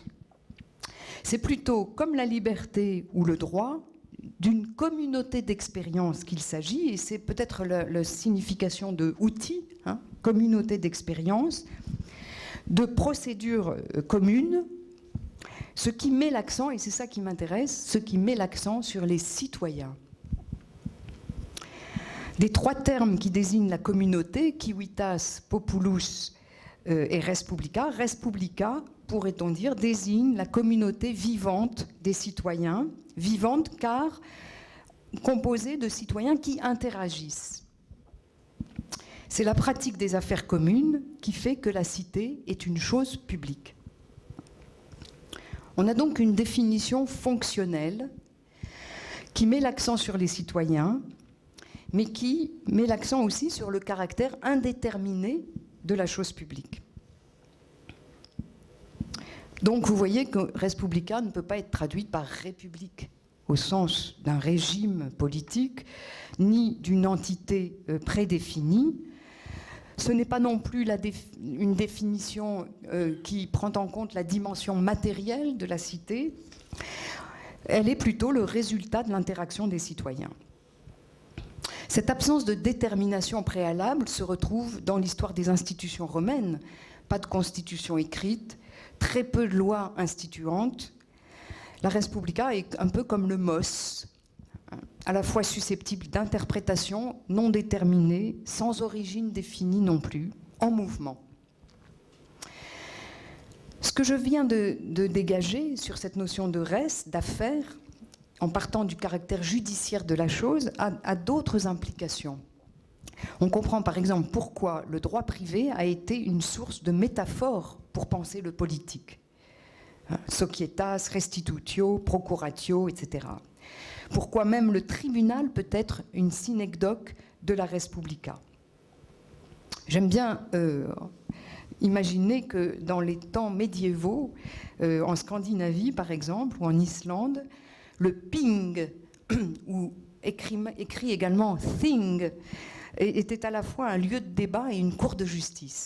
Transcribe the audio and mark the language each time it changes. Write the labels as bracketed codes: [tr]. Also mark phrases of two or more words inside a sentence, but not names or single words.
[fr] C'est plutôt, comme la liberté ou le droit, d'une communauté d'expérience qu'il s'agit, et c'est peut-être la signification de outil, communauté d'expérience, de procédures communes, ce qui met l'accent, et c'est ça qui m'intéresse, ce qui met l'accent sur les citoyens. Des trois termes qui désignent la communauté, [la] civitas, populus et res publica, [fr] pourrait-on dire, désigne la communauté vivante des citoyens, vivante car composée de citoyens qui interagissent. C'est la pratique des affaires communes qui fait que la cité est une chose publique. On a donc une définition fonctionnelle qui met l'accent sur les citoyens, mais qui met l'accent aussi sur le caractère indéterminé de la chose publique. Donc vous voyez que [la] res publica [fr] ne peut pas être traduite par république au sens d'un régime politique, ni d'une entité prédéfinie. Ce n'est pas non plus une définition qui prend en compte la dimension matérielle de la cité. Elle est plutôt le résultat de l'interaction des citoyens. Cette absence de détermination préalable se retrouve dans l'histoire des institutions romaines. Pas de constitution écrite, très peu de lois instituantes. La [la] res publica [fr] est un peu comme le mos, à la fois susceptible d'interprétation non déterminée, sans origine définie non plus, en mouvement. Ce que je viens de dégager sur cette notion de res, d'affaire, en partant du caractère judiciaire de la chose, a d'autres implications. On comprend par exemple pourquoi le droit privé a été une source de métaphore pour penser le politique. [la] Societas, restitutio, procuratio, [fr] etc. Pourquoi même le tribunal peut être une synecdoque de la [la] res publica. [fr] J'aime bien imaginer que dans les temps médiévaux, en Scandinavie par exemple, ou en Islande, le ping, ou écrit également thing, était à la fois un lieu de débat et une cour de justice.